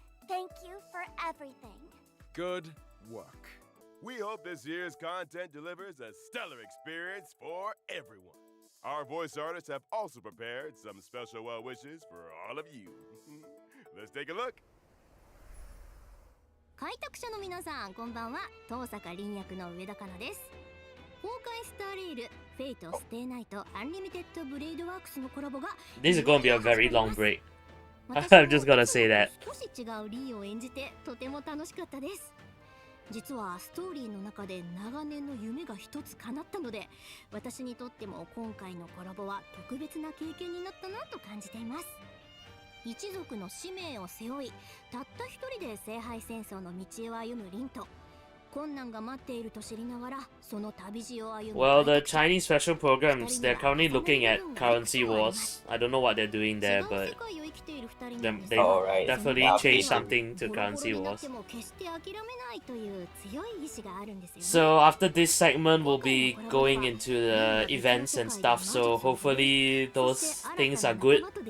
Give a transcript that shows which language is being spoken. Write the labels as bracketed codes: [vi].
[en] Thank you for everything. Good work. We hope this year's content delivers a stellar experience for everyone. Our voice artists have also prepared some special well wishes for all of you. Let's take a look. [ja] 開拓者の皆さんこんばんは。東坂凛役の上田香奈です。崩壊スターレール、フェイトステイナイト、アンリミテッドブレイドワークスのコラボが [en] This is gonna be a very long break. I'm just gonna say that. [ja] 少し違うリーを演じてとても楽しかったです。実はストーリーの中で長年の夢が一つ叶ったので、私にとっても今回のコラボは特別な経験になったなと感じています。一族の使命を背負い、たった一人で聖杯戦争の道を歩む凛と、困難が待っていると知りながらその旅路を歩む。 [en] Well, the Chinese special programs, they're currently looking at currency wars. I don't know what they're doing there, but they right. definitely Yeah, changed basically. something to currency wars. [ja] 決して諦めないという強い意志があるんですよね。 [en] So after this segment, we'll be going into the events and stuff. So hopefully those things are good.